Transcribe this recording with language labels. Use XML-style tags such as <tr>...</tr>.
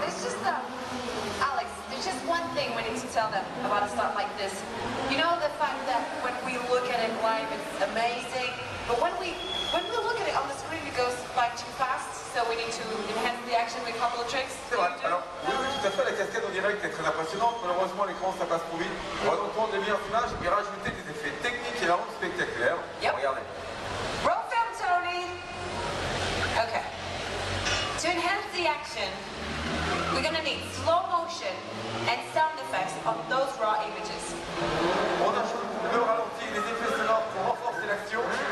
<en>There's just Alex, there's just one thing we need to tell them about a stunt like this. You know the fact that when we look at it live, it's amazing, but when we look at it on the screen, it goes by too fast, so we need to enhance the action with a couple of tricks.</en> <fr>C'est vrai. Alors, oui, oui, tout à fait, la cascade en direct est très impressionnante. Malheureusement, à l'écran, ça passe trop vite. On va donc prendre des meilleures images et rajouter des effets techniques et la rendre spectaculaire.</fr> <en>Yep.</en> <fr>Regardez.</fr> <en>Roll film, Tony. Okay. To enhance the action, we're gonna need slow motion and sound effects on those raw images.</en> <fr>On ajoute le ralenti, les effets sonores pour renforcer l'action.</fr>